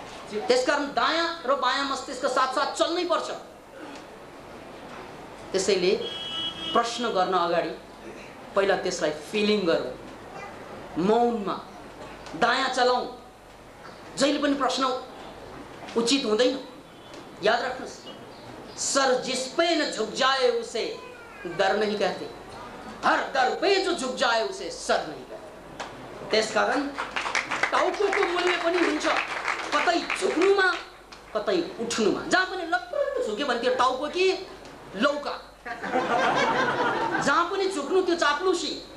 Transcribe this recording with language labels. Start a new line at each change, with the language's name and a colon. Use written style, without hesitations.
Nepali: त्यसकारण दायाँ र बायाँ मस्तिष्क साथसाथ चल्नै पर्छ। त्यसैले प्रश्न गर्न अगाडि पहिला त्यसलाई फिलिङ गरौँ, मौनमा दायाँ चलाउँ। जहिले पनि प्रश्न उचित हुँदैन। याद रख्नुहोस्,
Hindi: सर जिस पे न झुक जाए उसे डर नहीं कहते, हर दर पे जो झुक जाए उसे सर नहीं कहते।
Nepali: त्यसकारण टाउकोको मूल्य पनि हुन्छ कतै झुक्नुमा कतै उठ्नुमा। जहाँ पनि लप्पु झुक्यो भने त्यो टाउको कि लौका, जहाँ पनि झुक्नु त्यो चाप्लुसी।